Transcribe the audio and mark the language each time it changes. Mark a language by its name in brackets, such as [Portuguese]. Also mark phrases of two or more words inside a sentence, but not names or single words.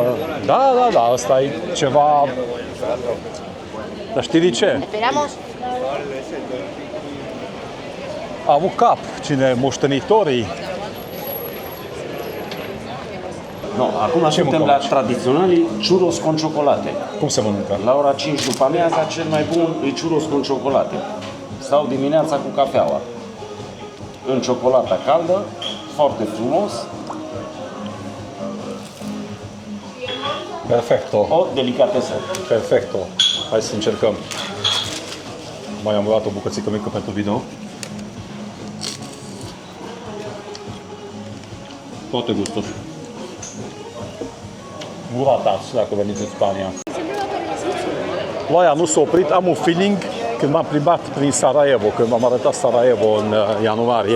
[Romanian] Da, asta e ceva... Dar știi de ce? Esperamos. A avut cap, moștenitorii. acum suntem la tradiționalii [Spanish] churros con ciocolate. [Romanian] Cum se mănâncă? La ora 5 după amiaza, cel mai bun e [Spanish] churros con ciocolate. [Romanian] Sau dimineața cu cafeaua. În ciocolata caldă, foarte frumos. Perfecto. O delicatesă. Perfecto. Hai să încercăm. Mai am luat o bucățică mică pentru video. Foarte gustos. Guratați, dacă veniți în Spania. Ploaia nu s-a oprit, am un feeling când m-am plimbat prin Sarajevo, când m-am arătat Sarajevo în ianuarie.